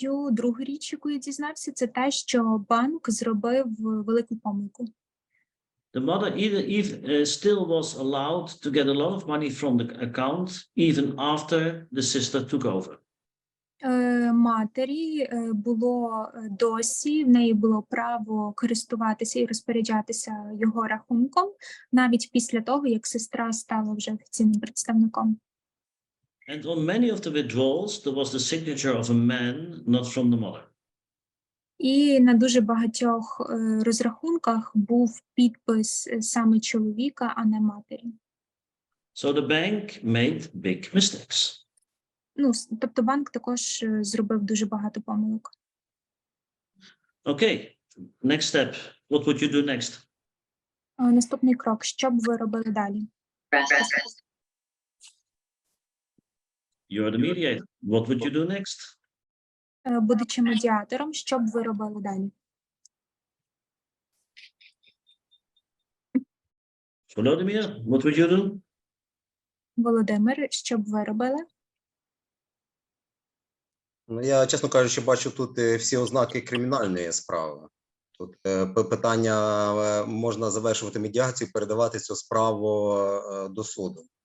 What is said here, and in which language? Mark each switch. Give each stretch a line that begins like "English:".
Ukrainian: Другу річ, яку я дізнався, це те, що банк зробив велику помилку.
English: The mother still was allowed to get a lot of money from the account even after the sister took over.
Ukrainian: Матері було досі, в неї було право користуватися і розпоряджатися його рахунком, навіть після того, як сестра стала вже офіційним представником.
English: And on many of the withdrawals, there was the signature of a man, not from the mother.
Ukrainian: І на дуже багатьох розрахунках був підпис саме чоловіка, а не матері.
English: So the bank made big mistakes.
Ukrainian: Тобто банк також зробив дуже багато помилок.
English: Okay, next step. What would you do next?
Ukrainian: Наступний крок. Що б ви робили далі?
English: You're the mediator. What would you do next?
Ukrainian: Будучи медіатором, що б ви робили далі?
English: Volodymyr, what would you do?
Ukrainian: Володимир, що б ви робили? Я, чесно кажучи, бачу тут всі ознаки кримінальної справи. Тут питання, можна завершувати медіацію, передавати цю справу до суду.